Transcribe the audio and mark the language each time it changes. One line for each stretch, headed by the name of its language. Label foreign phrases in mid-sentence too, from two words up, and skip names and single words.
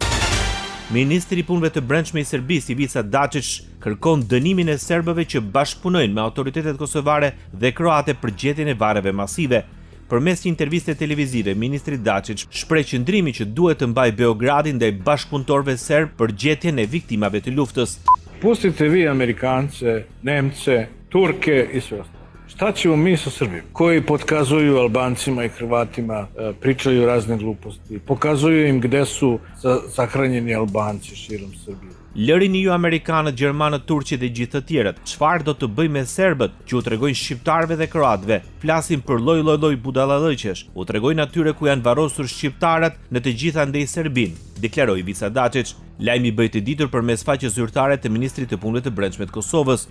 Albanian: Ministri i punëve të brendshme i Serbisë Ivica Dačić kërkon dënimin e serbëve që bashkëpunojnë me autoritetet kosovare dhe kroate për gjetjen e varreve masive. Përmes një interviste televizive, ministri Dačić shpreh qëndrimin që duhet të mbajë Beogradi ndaj bashkëpunëtorëve serb për gjetjen e viktimave të luftës.
Serbian: Pustite vi Amerikance, Nemce, Turke i sve ostalo. Šta ćemo mi sa Srbijom, koji potkazuju Albancima i Hrvatima, pričaju razne gluposti, pokazuju im gde su sahranjeni Albanci širom Srbije.
Albanian: Lërini ju Amerikanët, Gjermanët, Turqit dhe gjithë të tjerët. Çfarë do të bëjmë me serbët që u tregojnë shqiptarëve dhe kroatëve? Flasin për lloj budallallëqesh. U tregojnë atyre ku janë varrosur shqiptarët në të gjitha ndej Serbinë. deklaroi Ivica Dačić. Lajmi bëhet i ditur përmes faqes zyrtare të Ministrit të Punëve të Brendshme të Kosovës.